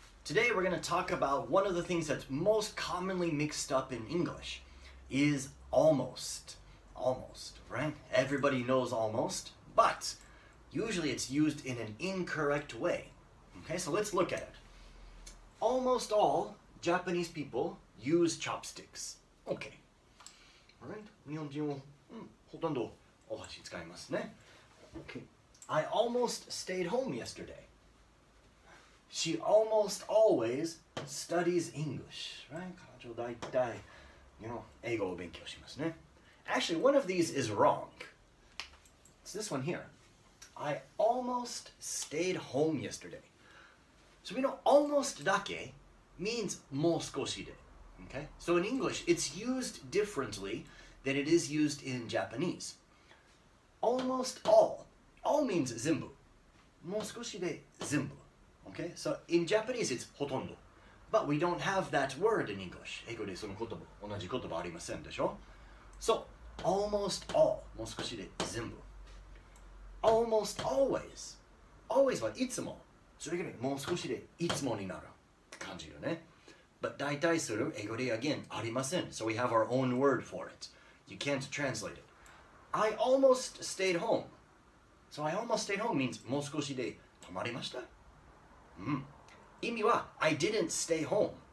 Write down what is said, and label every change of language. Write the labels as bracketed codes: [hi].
[en] Today we're going to talk about one of the things that's most commonly mixed up in English is almost. Almost, right? Everybody knows almost, but usually it's used in an incorrect way. Okay, so let's look at it. Almost all Japanese people use chopsticks. Okay. Alright? [ja] 日本人は、ほとんどお箸使いますね。 [en] Okay. I almost stayed home yesterday. She almost always studies English. Right? [ja] 彼女大体、英語を勉強しますね。 [en] Actually, one of these is wrong. It's this one here. I almost stayed home yesterday. So we know almost だけ means [ja] もう少しで. [en] Okay? So in English, it's used differently than it is used in Japanese. Almost all means 全部. [ja] もう少しで全部.Okay? [en] So in Japanese, it's ほとんど. But we don't have that word in English. [ja] 英語でその言葉、同じ言葉ありませんでしょ? [en] So, almost all. [ja] もう少しで全部. [en] Almost always. [ja] Always はいつも.それがね、もう少しでいつもになる感じよね。 [en] But [ja] 大体する英語で [en] again [ja] ありません. [en] So we have our own word for it. You can't translate it. I almost stayed home. So I almost stayed home means [ja] もう少しで泊まりました。 意味は [en] I didn't stay home.